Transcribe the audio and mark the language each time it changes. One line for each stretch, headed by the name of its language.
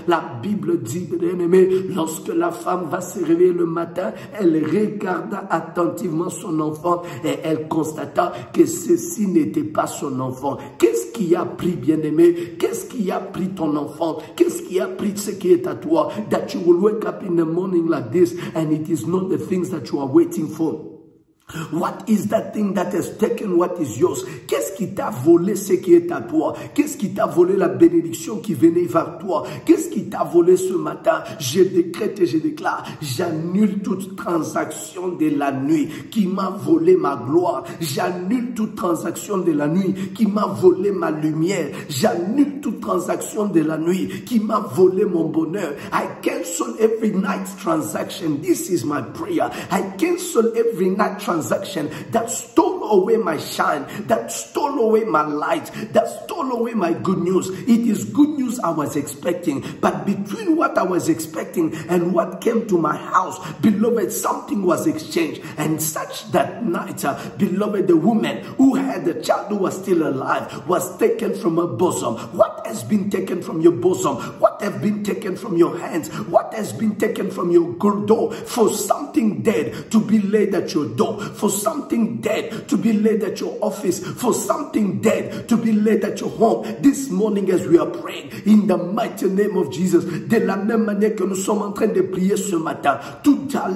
French: La Bible dit, bien-aimé, lorsque la femme va se réveiller le matin, elle regarda attentivement son enfant et elle constata que ceci n'était pas son enfant. Qu'est-ce qui a pris, bien-aimé? Qu'est-ce qui a pris ton enfant? Qu'est-ce qui a pris ce qui est à toi?
English: That you will wake up in the morning like this and it is not the things that you are waiting for. What is that thing that has taken what is yours?
French: Qu'est-ce qui t'a volé ce qui est à toi? Qu'est-ce qui t'a volé la bénédiction qui venait vers toi? Qu'est-ce qui t'a volé ce matin? Je décrète et je déclare, j'annule toute transaction de la nuit qui m'a volé ma gloire. J'annule toute transaction de la nuit qui m'a volé ma lumière. J'annule toute transaction de la nuit qui m'a volé mon bonheur.
English: I cancel every night transaction. This is my prayer. I cancel every night transaction that stole away my shine, that stole away my light, that stole away my good news. It is good news I was expecting, but between what I was expecting and what came to my house, beloved, something was exchanged. And such that night, beloved, the woman who had the child who was still alive was taken from her bosom. What has been taken from your bosom? What has been taken from your hands? What has been taken from your door? For something dead to be laid at your door, for something dead to be laid at your office, for something dead to be laid at your home. This morning as we are praying, in the mighty name of Jesus,
French: de la même manière que nous sommes en train de prier ce matin, toute